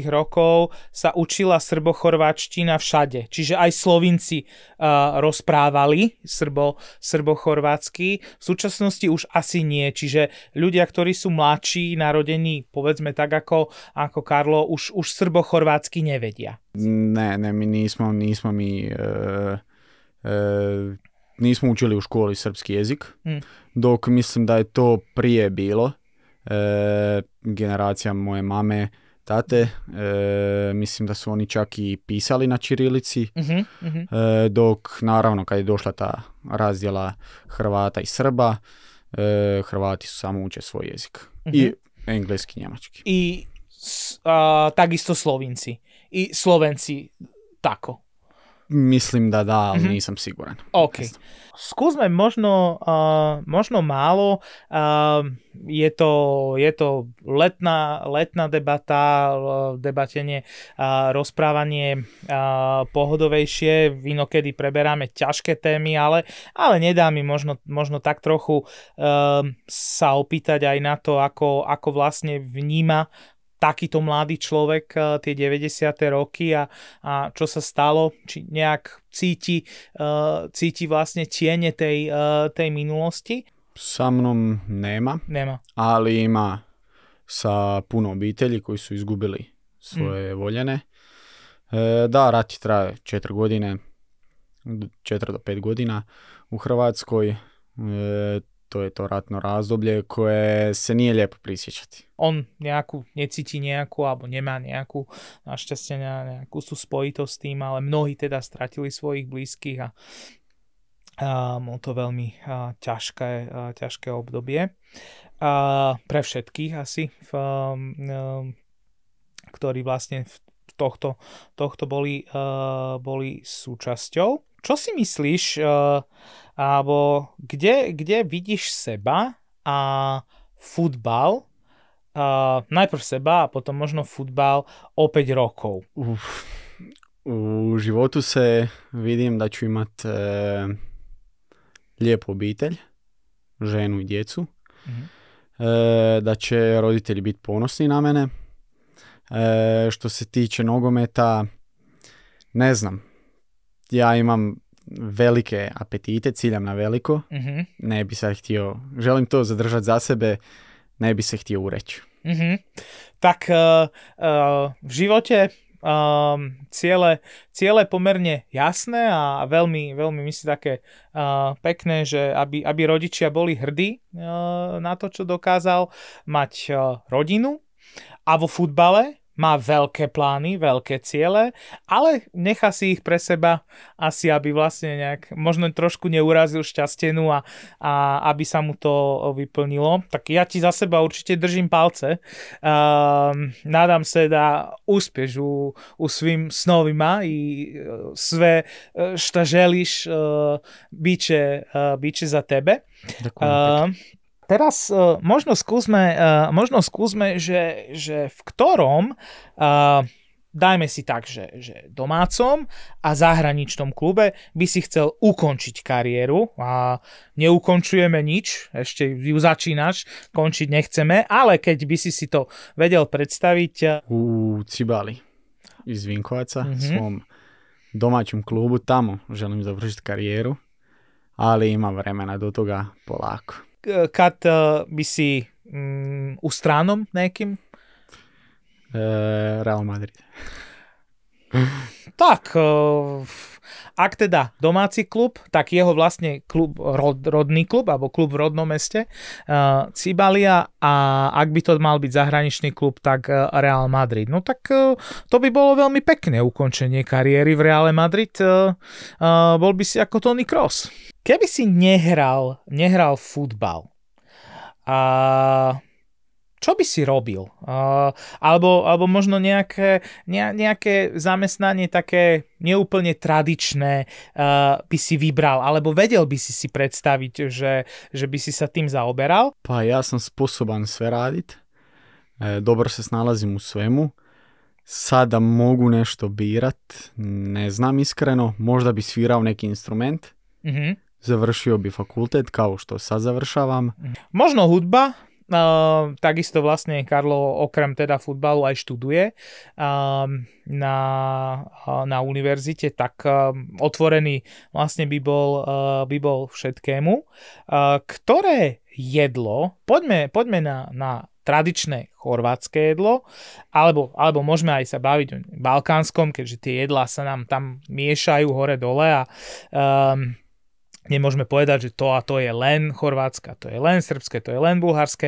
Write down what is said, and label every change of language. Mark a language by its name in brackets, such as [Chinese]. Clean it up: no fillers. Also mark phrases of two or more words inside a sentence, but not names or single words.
[Slovak] rokov sa učila srbo-chorváčtina všade. Čiže aj Slovinci rozprávali srbo-chorvátsky. V súčasnosti už asi nie. Čiže ľudia, ktorí sú mladší, narodení, povedzme tak ako Karlo, už srbo-chorvátsky nevedia. [Croatian] Ne, my nismo učili u školi srpski jezik, dok mislim da je to prije bilo. Generacija moje mame, tate, mislim da su oni čak i pisali na ćirilici, dok naravno kad je došla ta razdjela Hrvata i Srba, Hrvati su samo uče svoj jezik. I engleski, njemački. [Slovak] I takisto Slovinci. [Croatian] I Slovenci tako. Mislim da, ali nisam siguran. [Slovak] OK. Skúsme možno málo. Je to letná debata, debatenie, rozprávanie pohodovejšie. Inokedy preberáme ťažké témy, ale nedá mi možno tak trochu sa opýtať aj na to, ako vlastne vníma takýto mladý človek tie 90. roky a čo sa stalo, či nejak cíti vlastne tiene tej minulosti? [Croatian] Sa mnom nema, ali ima sa puno obitelji koji su izgubili svoje voljene. Da, rat traje 4 do 5 godina u Hrvatskoj. To je to ratno razdoblje koje se nije lijepo prisjećati. [Slovak] On necíti nejakú, alebo nemá nejakú, našťastie nejakú sú spojitosť s tým, ale mnohí teda stratili svojich blízkych a bolo to veľmi ťažké obdobie. Pre všetkých asi, ktorí vlastne tohto boli súčasťou. Čo si myslíš, alebo kde vidíš seba a futbal, najprv seba a potom možno futbal o 5 rokov? [Croatian] U životu se vidim da ću imat lijepu obitelj, ženu i djecu, da će roditelji biti ponosni na mene. Što se tiče nogometa, ne znam, ja imam velike apetite, ciljam na veliko, ne bi se htio, želim to zadržati za sebe, ne bi se htio ureći. [Slovak] Tak v živote ciele pomerne jasné a veľmi myslím také pekné, že aby rodičia boli hrdí na to, čo dokázal mať rodinu, a vo futbale má veľké plány, veľké ciele, ale nechá si ich pre seba asi, aby vlastne nejak možno trošku neurazil šťastenu a aby sa mu to vyplnilo. Tak ja ti za seba určite držím palce. [Croatian] Nadam se da uspješ u svim snovima i sve šta želiš biće za tebe. [Slovak] Teraz možno skúsme, že v ktorom, dajme si tak, že domácom a zahraničnom klube by si chcel ukončiť kariéru. A neukončujeme nič, ešte ju začínaš, končiť nechceme, ale keď by si to vedel predstaviť. [Croatian] U Cibali iz Vinkovaca, svom domaćem klubu, tamo želim završiti karijeru, ali ima vremena do toga polako. Kad by si u stranom nekim? Real Madrid. [Slovak] Tak, ak teda domáci klub, tak jeho vlastne klub, rodný klub, alebo klub v rodnom meste, Cibalia, a ak by to mal byť zahraničný klub, tak Real Madrid. No tak to by bolo veľmi pekné ukončenie kariéry v Reále Madrid. Bol by si ako Toni Kroos. Keby si nehral futbal, čo by si robil? Alebo možno nejaké zamestnanie také neúplne tradičné by si vybral, alebo vedel by si predstaviť, že by si sa tým zaoberal? [Croatian] Pa ja sam sposoban sve radit, dobro se snalazim u svemu. Sada mogu nešto birat, ne znam iskreno, možda bi svirao neki instrument, završio bi fakultet kao što sad završavam. [Slovak] Možno hudba. Takisto vlastne Karlo okrem teda futbalu aj študuje na univerzite, tak otvorený vlastne by bol všetkému. Ktoré jedlo, poďme na tradičné chorvátske jedlo, alebo môžeme aj sa baviť o balkánskom, keďže tie jedlá sa nám tam miešajú hore-dole a nemôžeme povedať, že to a to je len chorvátske, to je len srbské, to je len bulharské.